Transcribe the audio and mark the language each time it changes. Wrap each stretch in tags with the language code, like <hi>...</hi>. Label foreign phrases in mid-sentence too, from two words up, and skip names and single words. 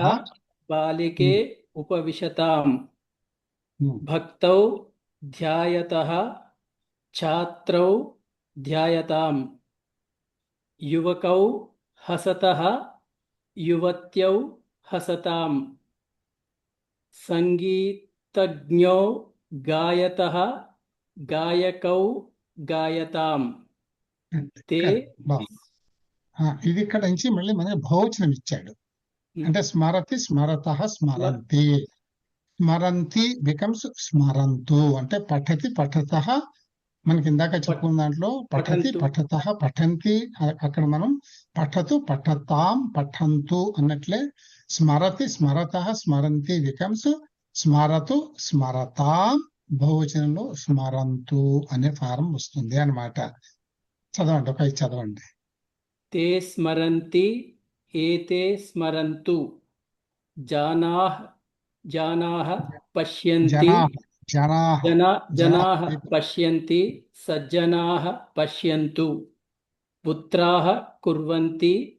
<sa>बालिके उपविशताम् भक्तौ ध्यायतः छात्रौ ध्यायताम् युवकौ हसतः युवत्यौ हसताम् संगीतज्ञौ गायतः गायकौ गायताम् ते</sa> <te>ఇది ఇక్కడ నుంచి మళ్ళీ మనకి బహువచనం ఇచ్చాడు. అంటే</te> <sa>स्मरति स्मरतः स्मरन्ति, स्मरन्ति</sa> <te>బికమ్స్ స్మరంతు, అంటే</te> <sa>पठति पठतः,</sa> <te>మనకి ఇందాక చెప్పుకున్న దాంట్లో</te> <sa>पठति पठतः पठन्ति,</sa> <te>అక్కడ మనం</te> <sa>पठतु पठताम् पठन्तु</sa> <te>అన్నట్లే</te> <sa>स्मरति स्मरतः स्मरन्ति</sa> <te>బికమ్స్</te> <sa>स्मरतु स्मरताम्,</sa> <te>బహువచనంలో స్మరంతు అనే ఫారం వస్తుంది అన్నమాట. చదవండి, ఒక చదవండి.</te> <sa>ते स्मरन्ति एते स्मरन्तु जनाः पश्यन्ति जनाः पश्यन्ति सज्जनाः पश्यन्तु पुत्राः कुर्वन्ति</sa>